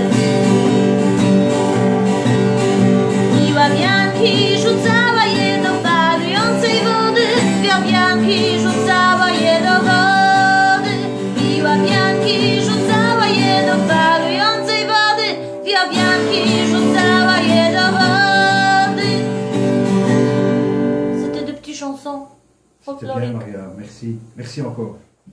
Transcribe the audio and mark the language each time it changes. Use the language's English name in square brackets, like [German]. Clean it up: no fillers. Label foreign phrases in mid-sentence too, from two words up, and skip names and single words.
[Polish] Piła wianki, rzucała je do parującej wody. Piła wianki, rzucała je do wody. Piła wianki, rzucała je do parującej wody. Piła wianki, rzucała je do wody. [French] C'était des petites chansons C'était bien, folkloriques. Maria. Merci. Merci encore.